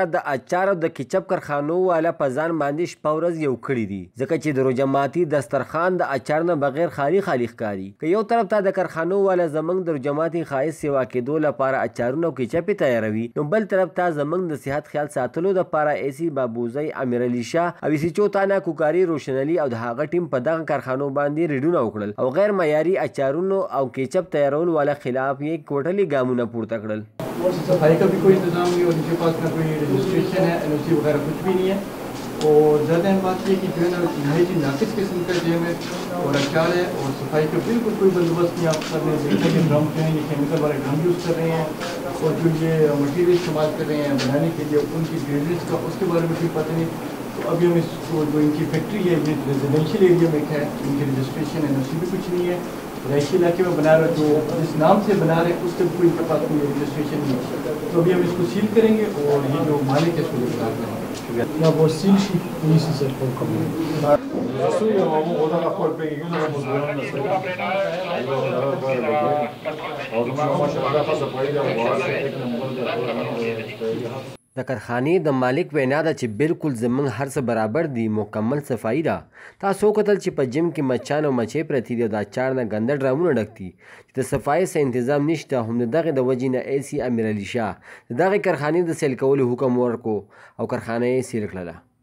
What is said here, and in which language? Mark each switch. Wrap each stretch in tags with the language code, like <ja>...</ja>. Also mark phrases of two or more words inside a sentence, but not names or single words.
<ps>د اچار او د کیچپ کارخانو والا په ځان باندې شپه ورځ یو کړي دي ځکه چې د روژه ماتي دسترخوان د اچار نه بغیر خالي خالي ښکاري که یو طرف ته د کارخانو والا زموږ د روژه ماتي ښایست سیوا کېدو لپاره اچارونه او کیچپې تیاروي نو بل طرف ته زموږ د صحت خیال ساتلو دپاره ایسي بابوزی امیر علي شاه او ایسیچو تانه کوکاري روشنلي او د هغه ټیم په دغه کارخانو باندې ریډونه وکړل او غیر معیاري اچارونو او کیچپ تیارولو والا خلاف یې کوټلي ګامونه پورته کړل</ps> <ur>صفائی کا بھی کوئی انتظام نہیں اور ان کے پاس نہ کوئی رجسٹریشن ہے این او سی وغیرہ کچھ بھی نہیں ہے اور زیادہ بات یہ کہ جو ہے نا نہایت ناقص قسم کا جیم ہے اور اچار ہے اور صفائی کا بالکل کوئی بندوبست نہیں آپ کر رہے ہیں دیکھا کہ ڈرم جو ہے یہ کیمیکل والے</ur> <en>drum use</en> <ur>کر رہے ہیں اور جو یہ میٹیریل استعمال کر رہے ہیں بنانے کے لیے ان کی گریڈینٹس کا اس کے بارے میں کوئی پتہ نہیں تو ابھی ہم اس کو جو ان کی فیکٹری ہے یہ</ur> <en>residential area</en> <ur>میں ہے ان کی</ur> <en>registration NOC</en> <ur>بھی کچھ نہیں ہے رہائشی علاقے میں بنا رہے جو جس نام سے بنا رہے اس سے کوئی ان کے پاس کوئی رجسٹریشن نہیں ہے تو ابھی ہم اس کو سیل کریں گے اور یہ جو مالک ہے اس کو گرفتار کریں گے</ur> <ps>یا به سیل شي ایسي صاحب حکم د کارخانې د مالک وینا ده چې بالکل زموږ هر څه برابر دي مکمل صفایي ده تاسو وکتل چې په جیم کې مچان او مچۍ پرتې دي او د اچار نه ګنده ډرامونه ډک دي چې د صفایي څه انتظام نشته هم د دغې د وجې نه ایسي امیر علي شاه د دغې کارخانې د سیل کولو حکم ورکړو او کارخانه یې سیل کړله</ps>